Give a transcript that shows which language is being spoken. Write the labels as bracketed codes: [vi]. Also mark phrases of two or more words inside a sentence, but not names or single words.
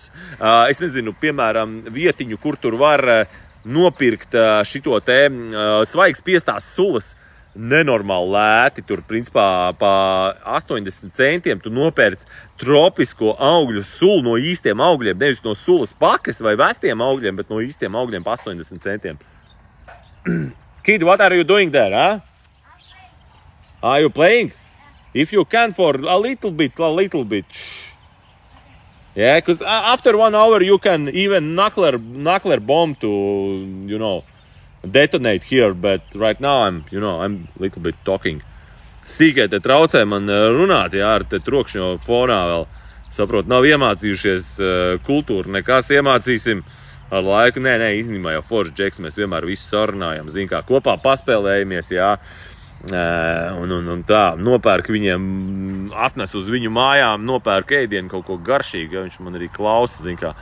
[lv] Es nezinu, piemēram, vietiņu, kur tur var nopirkt šito te svaigs piestās sulas. Nenormāli lēti, tur principā pa 80 centiem tu nopērc tropisko augļu sulu no īstiem augļiem, nevis no sulas pakas vai vestiem augļiem, bet no īstiem augļiem pa 80 centiem. [en] Kid, what are you doing there, huh? Are you playing? If you can for a little bit. Yeah, because after 1 hour you can even knuckler bomb to, you know, detonate here, but right now I'm a little bit talking. [lv] Sīkai te traucē man runāt, jā, ar te trokšņo fonā vēl. Saprot, nav iemācījušies kultūru, nekas iemācīsim ar laiku. Nē, īstenībā jau forši džeks, mēs vienmēr visu sarunājam, zin kā, kopā paspēlējamies, jā. Un tā, nopērk viņiem, atnes uz viņu mājām, nopērk ēdienu kaut ko garšīgu, ja viņš man arī klausa, zin kā.